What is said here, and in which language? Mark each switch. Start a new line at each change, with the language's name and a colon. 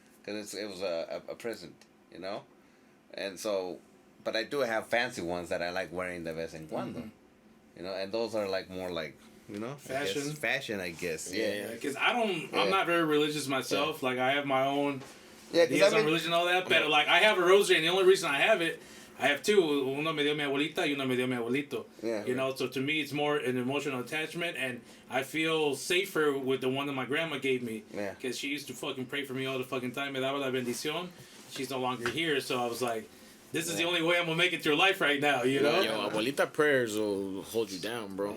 English: because it was a present, you know, and so, but I do have fancy ones that I like wearing
Spanish: de vez en cuando,
English: you know, and those are like more like, you know, fashion, I guess. Yeah, because I'm not very religious myself. Like I have my own because on religion and all that, but like I have a rosary, and the only reason I have it, I have two.
Spanish: Uno me dio mi abuelita y uno me dio mi abuelito.
English: Yeah. You know, so to me it's more an emotional attachment, and I feel safer with the one that my grandma gave me. Yeah. Because she used to fucking pray for me all the fucking time.
Spanish: Me daba la bendición.
English: She's no longer here, so I was like, this is the only way I'm gonna make it through life right now, you know? Yo, abuelita prayers will hold you down, bro.